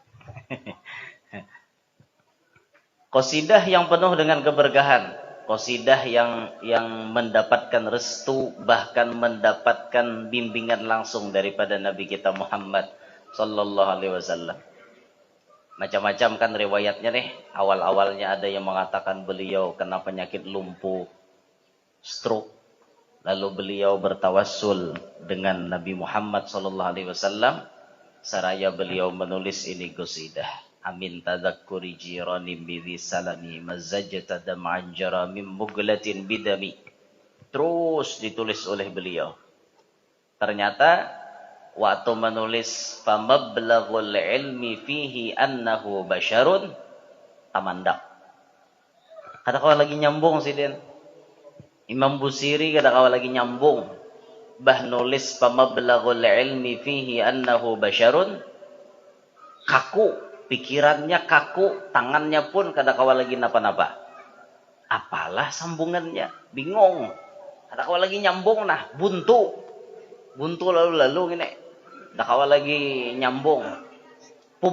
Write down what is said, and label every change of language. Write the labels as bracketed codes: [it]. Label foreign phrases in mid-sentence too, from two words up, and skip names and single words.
[id] Qasidah yang penuh dengan keberkahan, qasidah yang mendapatkan restu, bahkan mendapatkan bimbingan langsung daripada Nabi kita Muhammad [ar] صلى الله عليه وسلم. [id] Macam-macam kan riwayatnya nih. Awal-awalnya ada yang mengatakan beliau kena penyakit lumpuh, stroke. Lalu beliau bertawassul dengan Nabi Muhammad [ar] صلى الله عليه وسلم, [id] saraya beliau menulis ini qasidah. [ar] أمن تذكر جيران بذي سلم مزجت دمعا جرى من مقلة بدم. [id] Terus ditulis oleh beliau. [bjn] Ternyata waktu menulis [ar] فمبلغ العلم فيه أنه بشر, [bjn] tamandak. Kata kau lagi nyambung sih Den. Imam Busiri kada kawa lagi nyambung. Bah nulis [ar] فمبلغ العلم فيه أنه بشر. [bjn] Kaku, pikirannya kaku, tangannya pun kada kawa lagi napa-napa. Apalah sambungannya? Bingung. Kada kawa lagi nyambung nah, buntu. Buntu lalu-lalu gini. Kada kawa lagi nyambung.